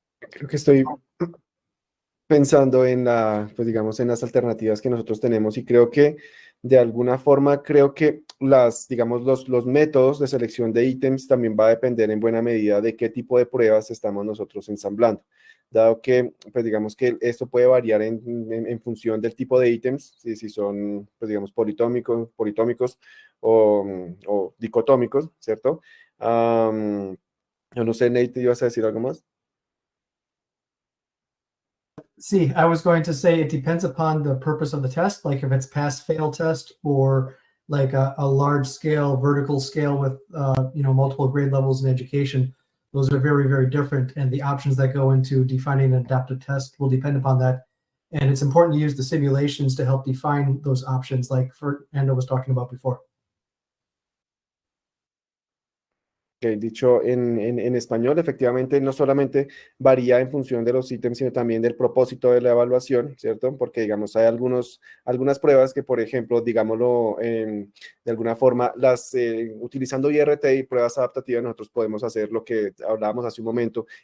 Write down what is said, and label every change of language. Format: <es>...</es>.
<es>Creo que estoy pensando en pues digamos, en las alternativas que nosotros tenemos y creo que de alguna forma, creo que digamos, los métodos de selección de ítems también va a depender en buena medida de qué tipo de pruebas estamos nosotros ensamblando, dado que, pues digamos que esto puede variar en función del tipo de ítems, si son, pues digamos, politómicos o dicotómicos, ¿cierto? Yo no sé, Nate, ¿te ibas a decir algo más?</es> <en>See, I was going to say it depends upon the purpose of the test, like if it's pass-fail test or like a large scale, vertical scale with multiple grade levels in education. Those are very, very different, and the options that go into defining an adaptive test will depend upon that. And it's important to use the simulations to help define those options, like Fernando was talking about before.</en> <es>Dicho en español, efectivamente, no solamente varía en función de los ítems, sino también del propósito de la evaluación, ¿cierto? Porque, digamos, hay algunas pruebas que, por ejemplo, digámoslo, de alguna forma, utilizando IRT y pruebas adaptativas, nosotros podemos hacer lo que hablábamos hace un momento,</es>